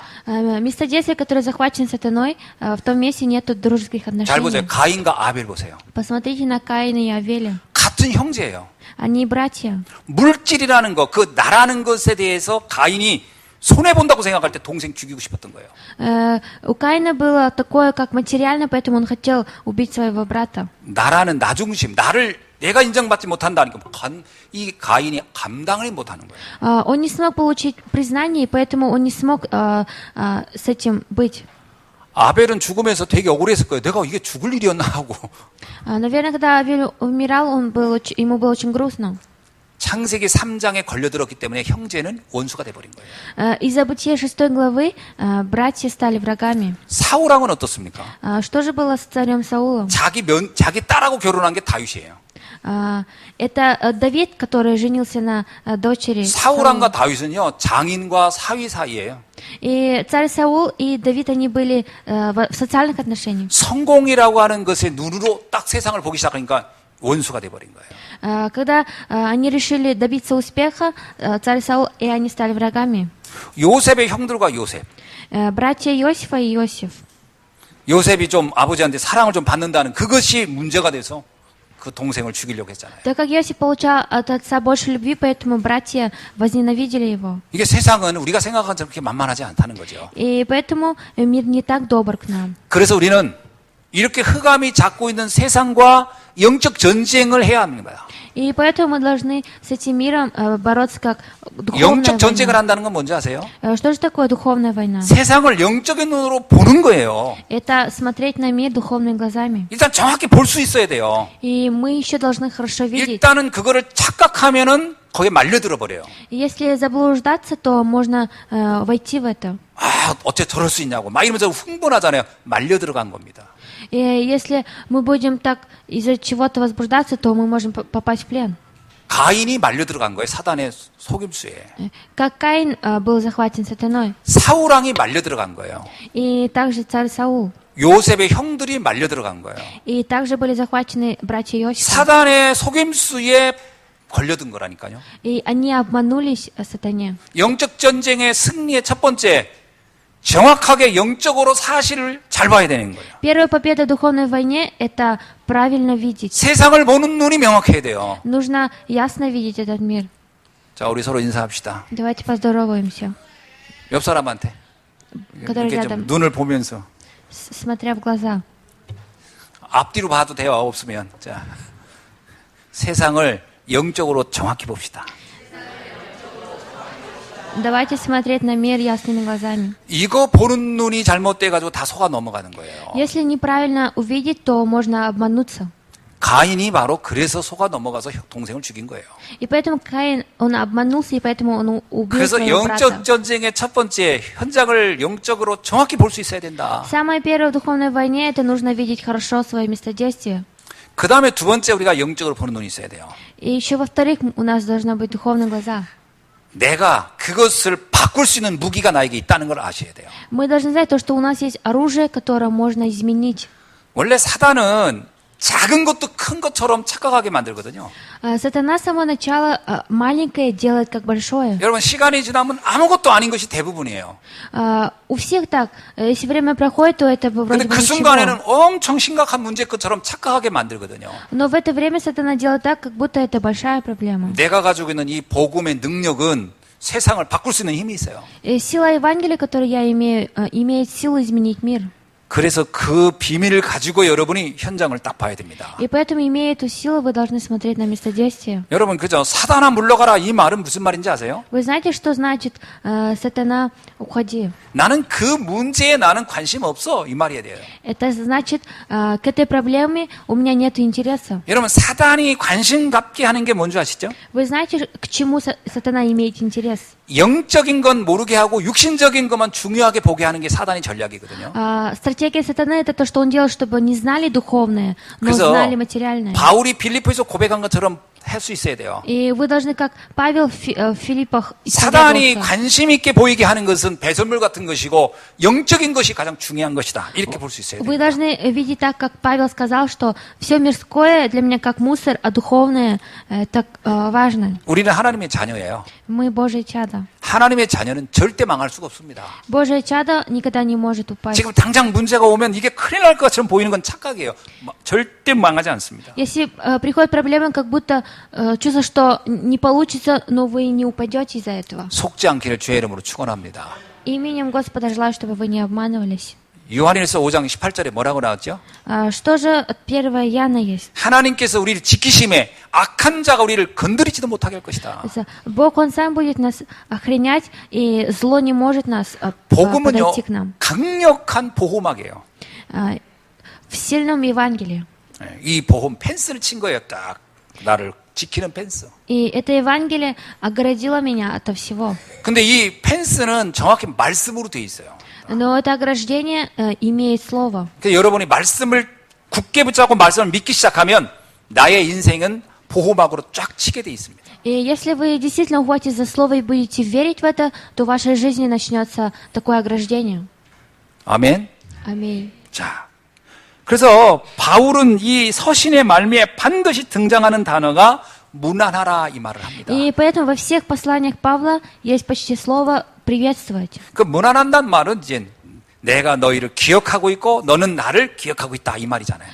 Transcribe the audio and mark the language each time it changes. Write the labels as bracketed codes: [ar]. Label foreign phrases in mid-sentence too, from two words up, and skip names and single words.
[ru] Место действия, которое захвачено сатаной, в том месте нету дружеских [ko] 잘 보세요. [ru] отношений. [ko] 가인과 아벨 보세요. [ru] Посмотрите на Каина и Авеля. [ko] 같은 형제예요. [ru] Они братья. [ko] 물질이라는 것, 그 나라는 것에 대해서 가인이 손해본다고 생각할 때 동생 죽이고 싶었던 거예요. [ru] У Каина было такое, как материально, поэтому он хотел убить своего брата. [ko] 나라는 나중심, 나를 내가 인정받지 못한다니까 이 가인이 감당을 못하는 거예요. [ru] Он не смог получить признание, и поэтому он не смог с этим быть. [ko] 아벨은 죽으면서 되게 억울했을 거예요. 내가 이게 죽을 일이었나 하고. [ru] Наверное, когда Авель умирал, ему было очень грустно. [ko] 창세기 3장에 걸려들었기 때문에 형제는 원수가 돼버린 거예요. [ru] Из-за Бытия 6 главы братья стали врагами. [ko] 사울왕은 어떻습니까? [ru] Что же было с царем Саулом? [ko] 자기 딸하고 결혼한 게 다윗이에요. [ru] Это Давид, который женился на дочери [ko] 사울왕과 다윗은요 장인과 사위 사이예요. [ru] И царь Саул и Давид, они были в социальных отношениях. [ko] 성공이라고 하는 것의 눈으로 딱 세상을 보기 시작하니까 원수가 돼버린 거예요. [ru] Когда они решили добиться успеха, царь Саул и они стали врагами. [ko] 요셉의 형들과 요셉. [ru] Братья Иосифа и Иосиф. [ko] 요셉이 좀 아버지한테 사랑을 좀 받는다는 그것이 문제가 돼서 그 동생을 죽이려고 했잖아요. [ru] Так как Иосиф получал от отца больше любви, поэтому братья возненавидели его. [ko] 이게 세상은 우리가 생각한 것처럼 그렇게 만만하지 않다는 거죠. [ru] И поэтому мир не так добр к нам. [ko] 그래서 우리는 이렇게 흑암이 잡고 있는 세상과 영적 전쟁을 해야 합니다. [ru] И поэтому мы должны с этим миром бороться как духовная [ko] 영적 전쟁을 [ru] война. [ko] 한다는 건 뭔지 아세요? [ru] Что же такое духовная война? [ko] 세상을 영적인 눈으로 보는 거예요. [ru] Это смотреть на мир духовными глазами. [ko] 일단 정확히 볼 수 있어야 돼요. [ru] И мы еще должны хорошо видеть. [ko] 일단은 그거를 착각하면은 거기에 말려들어 버려요. [ru] Если заблуждаться, то можно войти в это. [ko] 아, 어째 저럴 수 있냐고 막 이러면서 흥분하잖아요. 말려들어간 겁니다. [ru] И если мы будем так из-за чего-то возбуждаться, то мы можем попасть в плен. [ko] 가인이 말려들어간 거예요. 사단의 속임수에. [ru] Как Каин был захвачен сатаной. [ko] 사울왕이 말려들어간 거예요. [ru] И также царь Саул. [ko] 요셉의 형들이 말려들어간 거예요. [ru] И также были захвачены братья Иосифа. [ko] 사단의 속임수에 걸려든 거라니까요. [ru] И они обманулись сатане. [ko] 영적 전쟁의 승리의 첫 번째, 정확하게 영적으로 사실을 잘 봐야 되는 거예요. [ru] Первая победа в духовной войне – это правильно видеть. [ko] 세상을 보는 눈이 명확해야 돼요. [ru] Нужно ясно видеть этот мир. [ko] 자, 우리 서로 인사합시다. [ru] Давайте поздороваемся. [ko] 옆 사람한테 [ru] который [ko] 이렇게 [ru] рядом, [ko] 좀 눈을 보면서 [ru] смотря в глаза. [ko] 앞뒤로 봐도 돼요. 없으면. 자, 세상을 영적으로 정확히 봅시다. [ru] Давайте смотреть на мир ясными глазами. [ko] 이거 보는 눈이 잘못돼가지고 다 속아 넘어가는 거예요. [ru] Если неправильно увидеть, то можно обмануться. [ko] 가인이 바로 그래서 속아 넘어가서 동생을 죽인 거예요. [ru] И поэтому Каин, он обманулся, и поэтому он убил [ko] 그래서 [ru] своего брата. [ko] 영적 전쟁의 첫 번째 현장을 영적으로 정확히 볼 수 있어야 된다. [ru] Самое первое в духовной войне, это нужно видеть хорошо свое местодействие. [ko] 그 다음에 두 번째 우리가 영적으로 보는 눈이 있어야 돼요. [ru] И еще во-вторых, у нас должны быть духовные глаза. [ko] 내가 그것을 바꿀 수 있는 무기가 나에게 있다는 걸 아셔야 돼요. [ru] Мы должны знать то, что у нас есть оружие, которое можно изменить. [ko] 원래 사단은 작은 것도 큰 것처럼 착각하게 만들거든요. [ru] Сатана с самого начала маленькое делает как большое. [ko] 여러분 시간이 지나면 아무것도 아닌 것이 대부분이에요. [ru] У всех так. Если время проходит, то это [ko] 근데 [ru] вроде бы [ko] 그 순간에는 [ru] ничего. [ko] 엄청 심각한 문제 것처럼 착각하게 만들거든요. [ru] Но в это время сатана делает так, как будто это большая проблема. [ko] 내가 가지고 있는 이 복음의 능력은 세상을 바꿀 수 있는 힘이 있어요. [ru] И сила Евангелия, которую я имею, имеет силу изменить мир. [ko] 그래서 그 비밀을 가지고 여러분이 현장을 딱 봐야 됩니다. [ru] И поэтому, имея эту силу, вы должны смотреть на местодействие. [ko] 여러분 그죠? 사단아 물러가라 이 말은 무슨 말인지 아세요? [ru] Вы знаете, что значит «сатана, уходи»? [ko] 나는 그 문제에 나는 관심 없어 이 말이야 돼요. [ru] Это значит, к этой проблеме у меня нет интереса. [ko] 여러분 사단이 관심 갖게 하는 게 뭔지 아시죠? [ru] Вы знаете, к чему сатана имеет интерес? [ko] 영적인 건 모르게 하고 육신적인 것만 중요하게 보게 하는 게 사단의 전략이거든요. [ru] Стратегия сатаны – это то, что он делает, чтобы не знали духовное, но [ko] 그래서 [ru] знали материальное. [ko] 바울이 빌립보에서 고백한 것처럼 할 수 있어야 돼요. [ru] И вы должны, как Павел в Филиппах, [ko] 사단이 [ru] исповедоваться. [ko] 관심 있게 보이게 하는 것은 배설물 같은 것이고 영적인 것이 가장 중요한 것이다. 이렇게 볼 수 있어야 [ru] Вы [ko] 돼요. [ru] должны видеть так, как Павел сказал, что все мирское для меня как мусор, а духовное так важно. [ko] 우리는 하나님의 자녀예요. [ru] Мы Божие чадо. [ko] 하나님의 자녀는 절대 망할 수가 없습니다. [ru] Божие чадо никогда не может упасть. [ko] 지금 당장 문제가 오면 이게 큰일 날 것처럼 보이는 건 착각이에요. 절대 망하지 않습니다. [ru] Если приходят проблемы, как будто чувство, что не получится, но вы не упадете из-за этого. [ko] 속지 않기를 주의 이름으로 축원합니다. [ru] Именем Господа желаю, чтобы вы не обманывались. [ko] 요한일서 5장 18절에 뭐라고 나왔죠? [ru] Что же от 1 Иоанна есть? [ko] 하나님께서 우리를 지키심에 악한 자가 우리를 건드리지도 못하게 할 것이다. [ru] Бог, Он сам будет нас охранять, и зло не может нас [ko] 복음은요 [ru] подойти к нам. [ko] 강력한 보호막이에요. [ru] В сильном Евангелии. [ko] 이 보험 펜스를 친 거예요. 딱 나를 지키는 펜스. [ru] И это Евангелие огородило меня ото всего. [ko] 근데 이 펜스는 정확히 말씀으로 돼 있어요. [ru] Но это ограждение имеет слово. [ko] 그래서 여러분이 말씀을 굳게 붙잡고 말씀을 믿기 시작하면 나의 인생은 보호막으로 쫙 치게 돼 있습니다. [ru] И если вы действительно уходите за слово и будете верить в это, то в вашей жизни начнется такое ограждение. [ko] 아멘. [ru] Аминь. [ko] 자, 그래서 바울은 이 서신의 말미에 반드시 등장하는 단어가 무난하라 이 말을 합니다. [ru] И поэтому во всех посланиях Павла есть почти слово «приветствовать». [ko] 그 무난한다는 말은 이제 내가 너희를 기억하고 있고 너는 나를 기억하고 있다 이 말이잖아요.